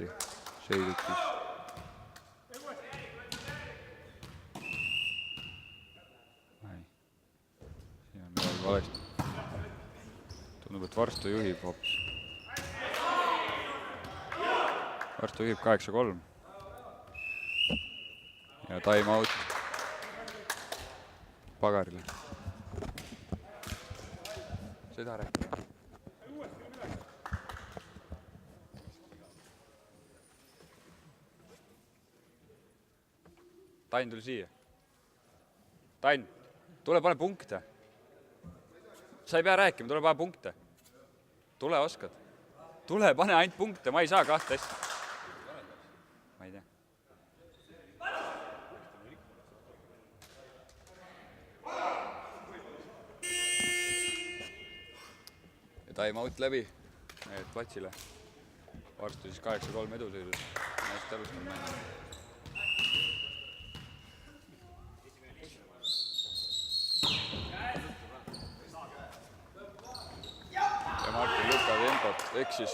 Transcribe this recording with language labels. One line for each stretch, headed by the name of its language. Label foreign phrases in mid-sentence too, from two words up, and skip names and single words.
Estonian: Seisud siis. Siin on midagi valesti. Tundub, et Varstu juhib hoopis. Varstu juhib 8-3. Ja
English: time out
Estonian: Pagarile. Seda rääkida. Tain tuli siia. Tain, tule pane punkte. Sa ei pea rääkima, tule pane punkte. Tule oskad. Tule pane ainult punkte, ma ei saa kahte asja. Ma ei tea. Ja
English: time out
Estonian: läbi platsile. Varstu siis 8-3 eduseisus. Hästi alustame mängu. Ja Martin Luka tempot eksis.